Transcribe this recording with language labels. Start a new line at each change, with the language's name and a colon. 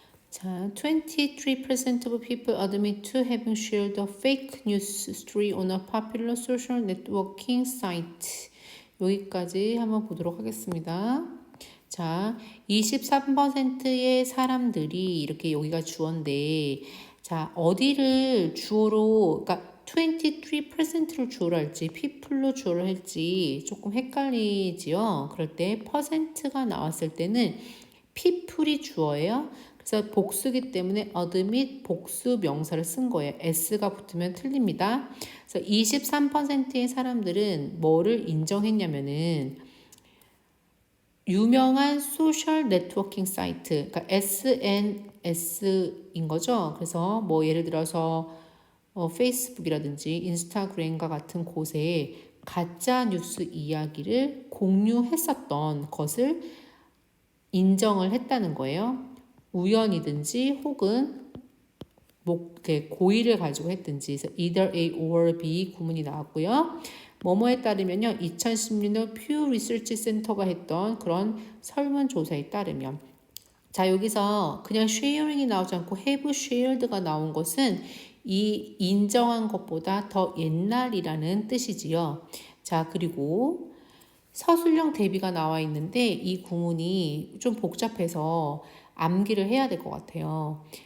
English: 자, 23% of people admit to having shared a fake news story on a popular social networking site.
Korean: 여기까지 한번 보도록 하겠습니다. 자, 23%의 사람들이 이렇게 여기가 주어인데, 자, 어디를 주어로, 그러니까 23%를 주어로 할지, people로 주어로 할지 조금 헷갈리지요. 그럴 때 퍼센트가 나왔을 때는 people이 주어예요. 그래서 복수기 때문에 admit 복수 명사를 쓴 거예요. s가 붙으면 틀립니다. 그래서 23%의 사람들은 뭐를 인정했냐면은 유명한 소셜 네트워킹 사이트, 그러니까 SNS인 거죠. 그래서 뭐 예를 들어서 페이스북이라든지 인스타그램과 같은 곳에 가짜 뉴스 이야기를 공유했었던 것을 인정을 했다는 거예요. 우연이든지 혹은 고의를 가지고 했든지. 그래서 either A or B 구문이 나왔고요. 뭐뭐에 따르면요. 2016년 퓨 리서치 센터가 했던 그런 설문조사에 따르면, 자, 여기서 그냥 sharing이 나오지 않고 have shared가 나온 것은 이 인정한 것보다 더 옛날이라는 뜻이지요. 자, 그리고 서술형 대비가 나와 있는데 이 구문이 좀 복잡해서 암기를 해야 될 것 같아요.